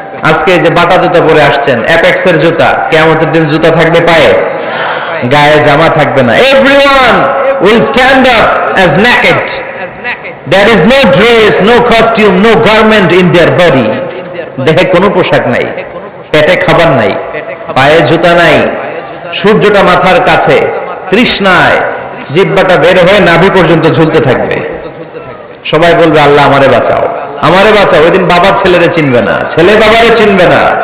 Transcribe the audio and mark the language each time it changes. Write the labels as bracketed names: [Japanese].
[Bangla] আজকে যে বাটা জুতা পরে আসছেন, অ্যাপেক্সের জুতা, কিয়ামতের দিন জুতা থাকবে পায়ে, গায়ে জামা থাকবে না। [English] Everyone will stand up as naked. There is no dress, no costume, no garment in their body. [Bangla] দেহে কোনো পোশাক নাই, পেটে খাবার নাই, পায়ে জুতা নাই, সূর্যটা মাথার কাছে, তৃষ্ণায় জিহ্বাটা বের হয়ে নাভি পর্যন্ত ঝুলতে থাকবে। সবাই বলবে আল্লাহ আমারে বাঁচাও, আমারে বাঁচাও। ওই দিন বাবা ছেলেরে চিনবে না, ছেলে বাবারে চিনবে না।